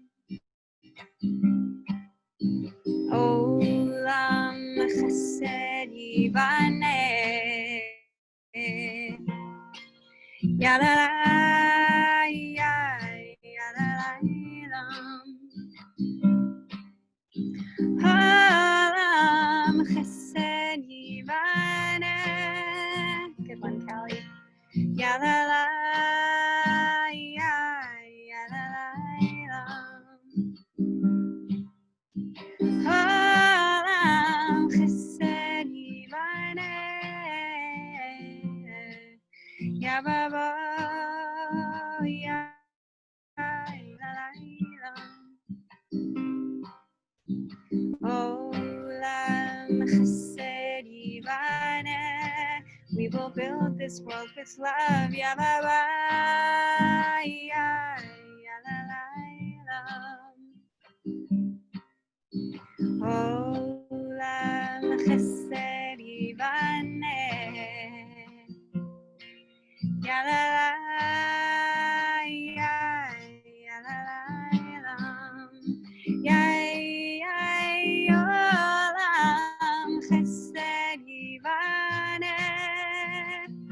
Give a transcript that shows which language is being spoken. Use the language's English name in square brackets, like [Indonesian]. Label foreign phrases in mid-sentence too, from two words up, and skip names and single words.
[Hebrew] Olam chesed yivaneh, yalala, yalala, Olam chesed yivaneh. [English] Good one, Callie. Yalala, yalala. [Hebrew] Olam chesed yivaneh. Yababa, yalala. Olam chesed yivaneh. [English] We will build this world with love. [Hebrew] Yababa, Olam chesed yivaneh. Yalala, olam chesed yivaneh.